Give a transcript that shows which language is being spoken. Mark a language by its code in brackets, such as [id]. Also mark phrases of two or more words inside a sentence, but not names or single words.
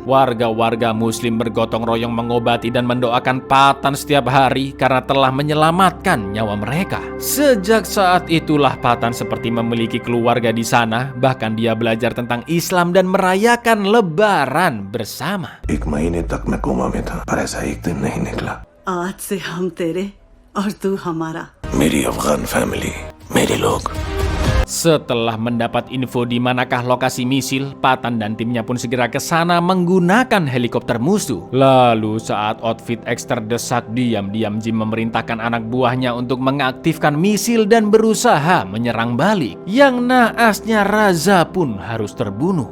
[id] Warga-warga muslim bergotong royong mengobati dan mendoakan Patan setiap hari karena telah menyelamatkan nyawa mereka. Sejak saat itulah Patan seperti memiliki keluarga di sana. Bahkan dia belajar tentang Islam dan merayakan Lebaran bersama. [hi] एक महीने तक मैं कोमा में था, पर ऐसा एक दिन नहीं निकला। आज से हम तेरे और तू हमारा मेरी अफगान फैमिली, मेरे लोग। [id] Setelah mendapat info di manakah lokasi misil, Patan dan timnya pun segera ke sana menggunakan helikopter musuh. Lalu saat outfit X terdesak, diam-diam Jim memerintahkan anak buahnya untuk mengaktifkan misil dan berusaha menyerang balik. Yang naasnya Raza pun harus terbunuh.